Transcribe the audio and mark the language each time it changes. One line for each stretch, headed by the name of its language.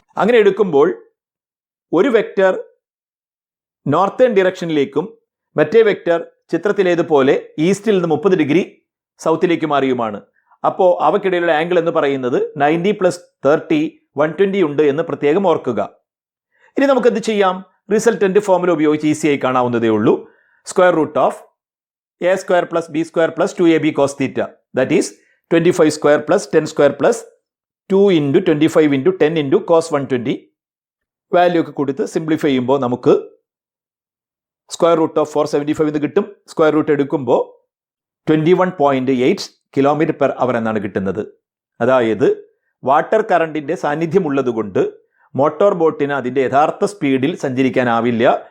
Malayalam: അങ്ങനെ എടുക്കുമ്പോൾ ഒരു വെക്ടർ നോർത്തേൺ ഡിറക്ഷനിലേക്കും മറ്റേ വെക്ടർ ചിത്രത്തിലേതുപോലെ ഈസ്റ്റിൽ നിന്ന് 30 ഡിഗ്രി സൗത്തിലേക്ക് മാറിയുമാണ്. അപ്പോൾ അവക്കിടയിലുള്ള ആംഗിൾ എന്ന് പറയുന്നത് 90 + 30 120 ഉണ്ട് എന്ന് പ്രത്യേകം ഓർക്കുക. ഇനി നമുക്ക് എന്ത് ചെയ്യാം? റിസൾട്ടന്റ് ഫോർമുല ഉപയോഗിച്ച് ഈസിയായി കാണാവുന്നതേ ഉള്ളൂ.
English: Square root of a square plus b square plus 2ab cos theta, that is 25 square plus 10 square plus 2 into 25 into 10 into cos 120.
Malayalam: Value ഒക്കെ കൊടുത്ത് സിംപ്ലിഫൈ ചെയ്യുമ്പോൾ നമുക്ക് സ്ക്വയർ റൂട്ട് ഓഫ് 475 എന്ന് കിട്ടും. സ്ക്വയർ റൂട്ട് എടുക്കുമ്പോൾ 21.8 km/h എന്നാണ് കിട്ടുന്നത്. അതായത് വാട്ടർ കറണ്ടിന്റെ സാന്നിധ്യമുള്ളത് കൊണ്ട് മോട്ടോർ ബോട്ടിന് അതിൻ്റെ യഥാർത്ഥ സ്പീഡിൽ സഞ്ചരിക്കാനാവില്ല.